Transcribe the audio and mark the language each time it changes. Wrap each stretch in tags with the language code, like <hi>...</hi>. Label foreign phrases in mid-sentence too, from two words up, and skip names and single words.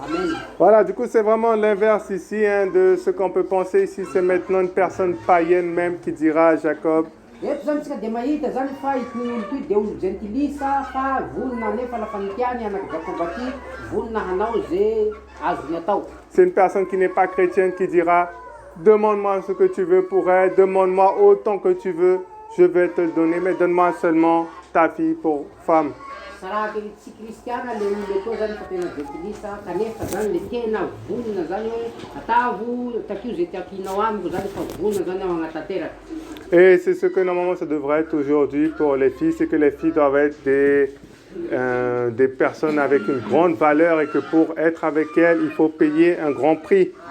<fr>Amen. Voilà, du coup c'est vraiment l'inverse ici hein, de ce qu'on peut penser ici. C'est maintenant une personne païenne même qui dira à Jacob.</fr> <mg>Eto zany tsika dia mahita zany fa ity olo ity dia olo gentilisa fa vonina nefa lafa nitiany anaky Jakoba ty vonina hanao zay azony atao.</mg> <fr>C'est une personne qui n'est pas chrétienne qui dira demande-moi ce que tu veux pour elle, demande-moi autant que tu veux, je vais te le donner, mais donne-moi seulement ta fille pour femme. Et c'est ce que normalement ça devrait être aujourd'hui pour les filles, c'est que les filles doivent être des personnes avec une grande valeur et que pour être avec elles, il faut payer un grand prix.</fr>